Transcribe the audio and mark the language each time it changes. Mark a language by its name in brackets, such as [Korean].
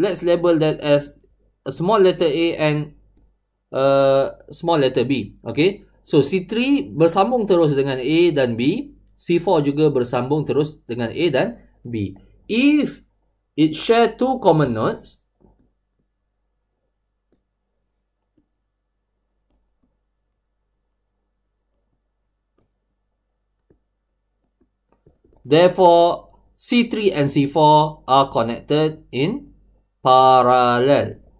[English] Let's label that as a small letter A and small letter B. [Malay] Okay. So, C3 bersambung terus dengan A dan B. C4 juga bersambung terus dengan A dan B. [English] If it share two common nodes, therefore, C3 and C4 are connected in parallel.